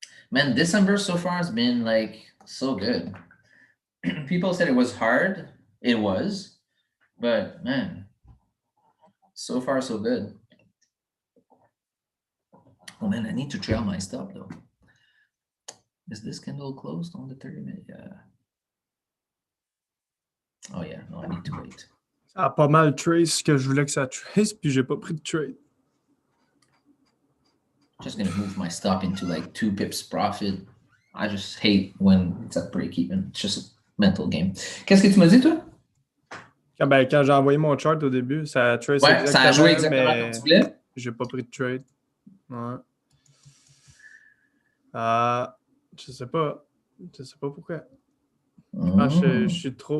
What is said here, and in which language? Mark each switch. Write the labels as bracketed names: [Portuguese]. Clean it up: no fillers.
[English] Man, December so far has been like so good. People said it was hard. It was. But man, so far so good. Oh man, I need to trail my stop though. Is this candle closed on the 30-minute? Yeah. Oh yeah, no, I need to wait. [French] Ça a pas mal trace ce que je voulais que ça trace, puis j'ai pas pris de trade. [English] Just gonna move my stop into like 2 pips profit. I just hate when it's at break even. It's just a mental game. [French] Qu'est-ce que tu m'as dit toi? Quand j'ai envoyé mon chart au début, ça a trace ouais, ça a joué exactement comme tu voulais. J'ai pas pris de trade. Ouais. Je sais pas. Je sais pas pourquoi. Je suis trop.